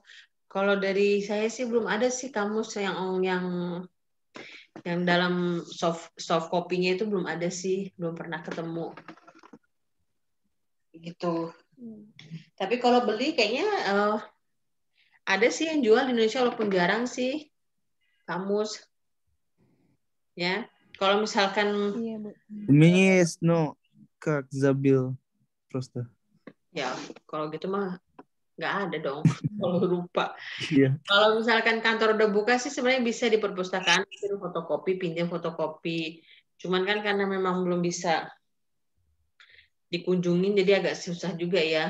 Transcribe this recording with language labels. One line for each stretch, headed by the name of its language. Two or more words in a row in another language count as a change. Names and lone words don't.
Indonesian: Kalau dari saya sih belum ada sih kamus yang dalam soft copy-nya itu belum ada sih, belum pernah ketemu. Gitu. Tapi kalau beli kayaknya ada sih yang jual di Indonesia walaupun jarang sih kamus. Ya. Kalau misalkan
Russian: как забил просто.
Indonesian: Ya, kalau gitu mah nggak ada dong. Kalau lupa. Kalau misalkan kantor udah buka sih sebenarnya bisa di perpustakaan fotokopi, pinjam fotokopi. Cuman kan karena memang belum bisa dikunjungin jadi agak susah juga ya.